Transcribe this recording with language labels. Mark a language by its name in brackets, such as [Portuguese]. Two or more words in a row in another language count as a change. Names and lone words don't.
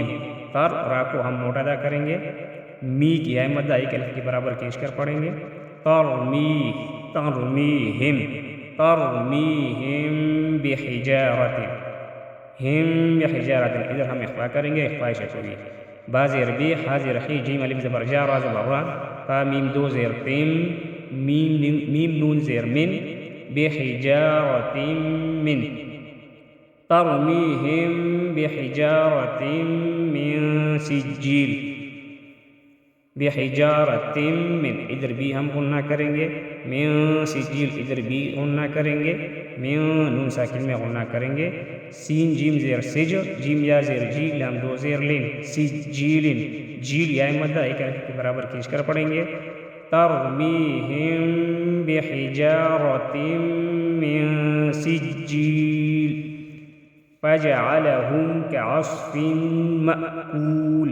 [Urdu] تر، را کو ہم موٹا ادا کریں گے، می کی یا مدہ ایک الف کے برابر کھینچ کر پڑھیں گے. [Arabic] ترمیہم. ترمیہم بحجارۃ، ہم بحجارۃ، [Urdu] ادھر ہم اخفا کریں گے، اخفاء شفوی. با زیر بی، حا زیر حی، جیم الف زبر جا، را زبر را، تا میم دو زیر تم، میم نون زیر من، [Arabic] بحجارۃ من. ترمیہم بحجارۃ من سجیل. بحجارۃ من، [Urdu] ادھر بھی ہم غنہ کریں گے، [Arabic] من سجیل، [Urdu] ادھر بھی غنہ کریں گے، من نون ساکن میں غنہ کریں گے. سین جیم زیر سج، جیم یا زیر جی، لام دو زیر لن، سجیل. جیل یا مدہ ایک الف کے برابر کھینچ کر پڑھیں گے. [Arabic] ترمیہم بحجارۃ من سجیل فجعلہم کعصف مأکول.